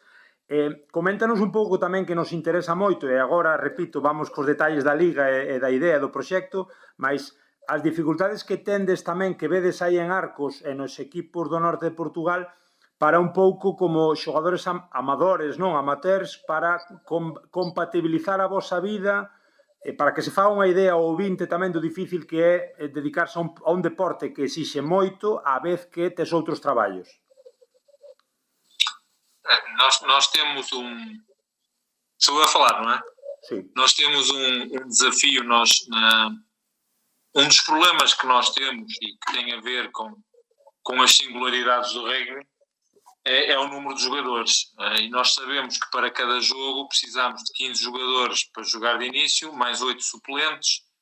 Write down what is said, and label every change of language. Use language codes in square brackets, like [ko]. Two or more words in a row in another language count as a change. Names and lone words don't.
[gl] Coméntanos un pouco tamén que nos interesa moito, e agora, repito, vamos cos detalles da Liga e da idea do proxecto, mas as dificultades que tendes tamén, que vedes aí en Arcos e nos equipos do norte de Portugal, para un pouco como xogadores amadores, non amateurs, para compatibilizar a vosa vida, para que se faga unha idea ao ouvinte tamén do difícil que é dedicarse a un deporte que exixe moito á vez que tes outros traballos. [pt] Nós temos sou eu a falar, [gl] non é? [pt] Sim. Nós temos um desafio, um dos problemas que nós temos e que tem a ver com as singularidades do rugby é o número de jogadores. E nós sabemos que para cada jogo precisamos de 15 jogadores para jogar de início, mais 8 suplentes.